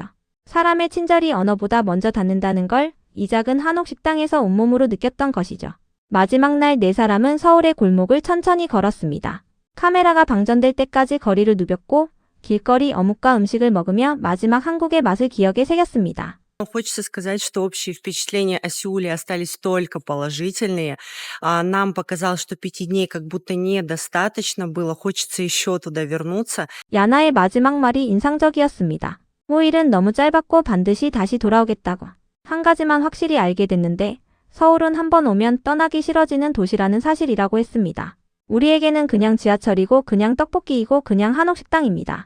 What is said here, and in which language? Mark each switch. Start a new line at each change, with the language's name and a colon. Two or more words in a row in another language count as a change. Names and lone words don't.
Korean: 사람의 친절이 언어보다 먼저 닿는다는 걸 이 작은 한옥 식당에서 온몸으로 느꼈던 것이죠. 마지막 날 네 사람은 서울의 골목을 천천히 걸었습니다. 카메라가 방전될 때까지 거리를 누볐고 길거리 어묵과 음식을 먹으며 마지막 한국의 맛을 기억에 새겼습니다.
Russian: Хочется сказать, что общие впечатления о Сеуле остались только положительные. Нам показалось, что 5 дней как будто недостаточно было. Хочется еще туда вернуться.
Korean: 야나의 마지막 말이 인상적이었습니다. 5일은 너무 짧았고 반드시 다시 돌아오겠다고. 한 가지만 확실히 알게 됐는데 서울은 한번 오면 떠나기 싫어지는 도시라는 사실이라고 했습니다. 우리에게는 그냥 지하철이고 그냥 떡볶이이고 그냥 한옥 식당입니다.